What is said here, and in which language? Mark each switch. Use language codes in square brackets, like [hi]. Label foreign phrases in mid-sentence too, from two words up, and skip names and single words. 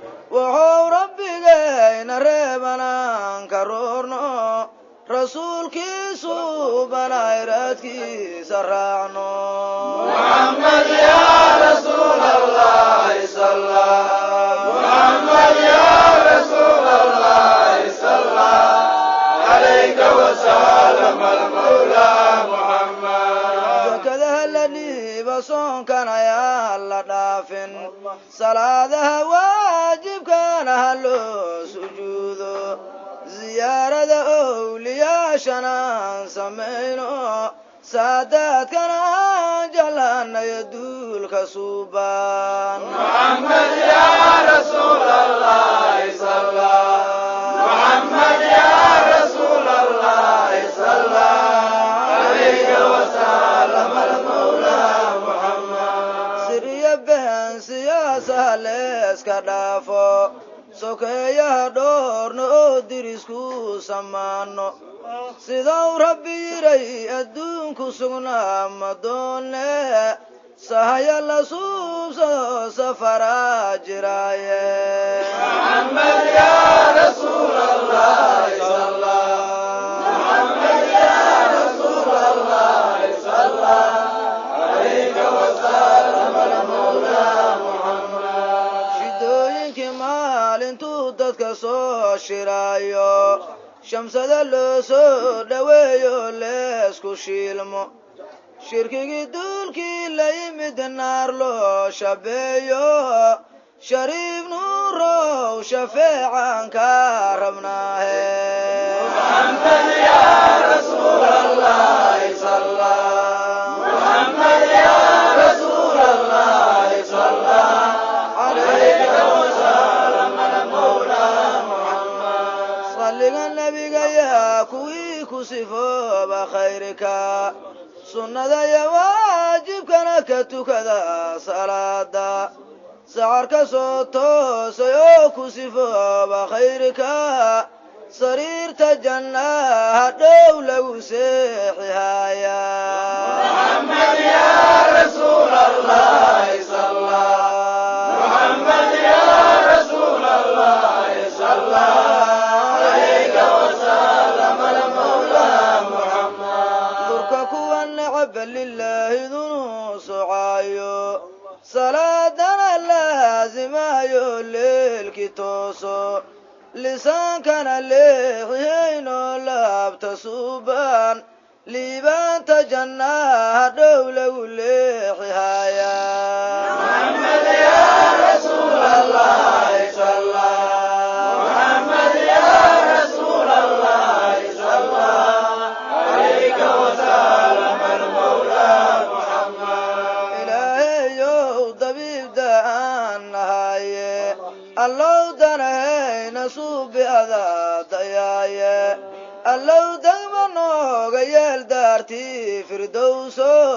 [so] Wuxuu rabbigayna reebanaan ka roorno, rasuulkiisu banay raadkiisa raacno. [ar] محمد يا رسول الله صلى. محمد يا رسول الله صلى. عليك وسلم المولى محمد. [so] Zakada la dhiiba soonkan ayaa la dhaafin, salaadaha waajibkana ha loo sujuudo, ziyaarada awliyaashana aan samayno, saadaadkana aan jeclaanayo duulka suuban. [ar] محمد يا رسول الله صلى. محمد يا رسول الله صلى. عليك وسلم المولى محمد. [so] Sir iyo been siyaasa ha leeska dhaafo, sokeeyaha dhoorno oo dirisku samaano. Sidau Rabbi yiray adduunku sugnaa ma doone, sahaya la suubsado safara jiraaye. [ar] محمد يا رسول الله صلى. محمد يا رسول الله صلى. عليك وسلم المولى محمد. [so] Shidooyinkii maalintuu dadka soo shiraayo, shamsada loo soo dhaweeyo leesku shiilmo. Shirkigii duulkii la yimid naar loo shabeeyo, Shariif Nuurow shafeecaan ka rabnaahe. [ar] محمد يا رسول الله صلى. محمد يا رسول الله صلى. عليك وسلم المولى محمد. [so] Salliga nabiga yaa kuwii ku sifooba khayrka, sunnada iyo waajibkana ka tukada salaada. Sacar ka soo toosay oo ku sifooba khayrka, sariirta jannaha dhow lagu seexi hayaa. [ar] محمد يا رسول الله صلى. محمد يا رسول الله صلى. عليك وسلم المولى محمد. [so] Durka kuwa necab lillaahi dunu socaayo, salaadana laazimayo leelki tooso, lisaankana leexihayno laabta suuban, liibaanta jannaha dhow lagu leexi hayaa. [ar] محمد يا رسول الله صلى. محمد يا رسول الله صلى. عليك وسلم المولى محمد. [so] Ilaahayow dabiibda aan nahaye, allow danahayna suubi adaa dayaaye, allow dagma nooga yeel daartii firdowso,